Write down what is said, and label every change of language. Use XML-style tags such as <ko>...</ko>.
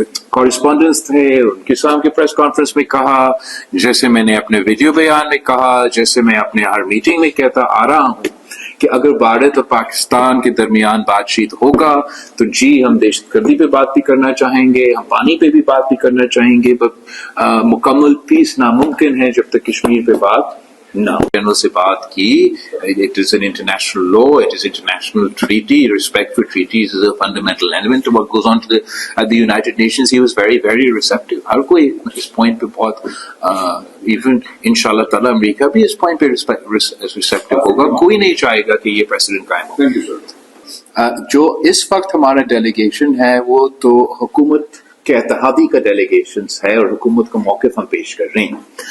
<ur>Correspondents تھے ان کے سامنے پریس کانفرنس میں کہا, جیسے میں نے اپنے ویڈیو بیان میں کہا, جیسے میں اپنے ہر میٹنگ میں کہتا آ رہا ہوں کہ اگر بھارت اور پاکستان کے درمیان بات چیت ہوگا تو جی ہم دہشت گردی پہ بات بھی کرنا چاہیں گے, ہم پانی پہ بھی بات بھی کرنا چاہیں گے, مکمل پیس ناممکن ہے جب تک کشمیر پہ بات نہ جنرل سے بات کی.</ur> <en>It is an international law, it is international treaty, respect for treaties is a fundamental element of what goes on at the United Nations. He was very, very receptive.</en> <ur>ہر کوئی اس پوائنٹ پہ بہت even انشاءاللہ تعالیٰ امریکہ بھی اس point پہ receptive ہوگا. کوئی نہیں چاہے گا کہ یہ پریسیڈنٹ قائم ہو. جو اس وقت ہمارا ڈیلیگیشن ہے وہ تو حکومت کے اتحادی کا ڈیلیگیشنز ہے, اور حکومت کا موقف ہم پیش کر رہے ہیں.</ur>